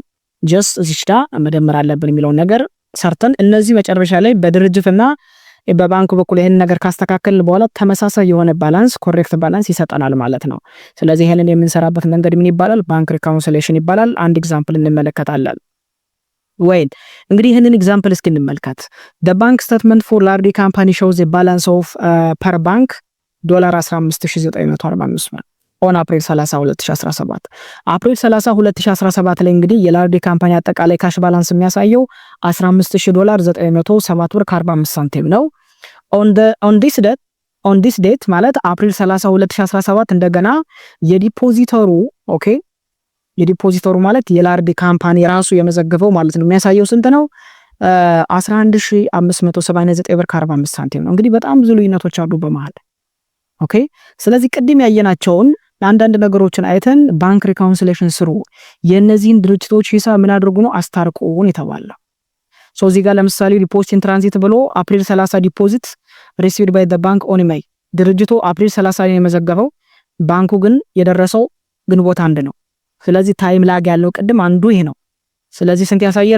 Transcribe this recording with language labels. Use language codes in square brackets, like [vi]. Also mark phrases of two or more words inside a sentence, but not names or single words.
[am] ጀስት እዚች ጋ መደመር አለብን የሚለውን ነገር ሰርተን እነዚህ መጨረሻ ላይ በድርጅትና በባንኩ በኩል ይሄን ነገር ካስተካከልን በኋላ ተመሳሳይ የሆነ [en] balance correct balance [am] ይሰጠናል ማለት ነው። ስለዚህ ይሄንን የምንሰራበት መንገድ ምን ይባላል? [en] bank reconciliation [am] ይባላል። አንድ ኤግዛምፕል እንመለከታለን። ወይን እንግዲህ ይሄንን ኤግዛምፕል እስኪ እንመልከት። [en] the bank statement for large company shows a balance of per bank $15945 on April 30 2017 [am] አፕሪል 30 2017 ላይ እንግዲህ የላርዲ ካምፓኒ አጠቃላይ ካሽ ባላንስ የሚያሳየው $15907.45 ነው። [en] on this date [am] ማለት አፕሪል 30 2017 እንደገና የዲፖዚተሩ የዲፖዚተሩ ማለት የላርዲ ካምፓኒ ራሱ የመዘገበው ማለት ነው የሚያሳየው ስንት ነው? $11579.45 ነው። እንግዲህ በጣም ብዙ ልዩነቶች አሉ በመሃል። ስለዚህ ቅድም ያየናቸውን አንዳንድ ነገሮችን አይተን [en] bank reconciliation [am] ስሩ፣ የነዚህን ድርጅቶች ሂሳብ ምን አድርጉ ነው አስታርቁን የተባለው። እዚህ ጋር ለምሳሌ [en] deposit in transit [am] ብሎ አፕሪል 30 [en] deposit received by the bank on May፣ [am] ድርጅቱ አፕሪል 30 ላይ የመዘገበው ባንኩ ግን የደረሰው ግንቦት 1 ነው። ስለዚህ [en] time lag [am] ያለው ቅድም አንዱ ይሄ ነው። ስለዚህ ስንት ያሳያል?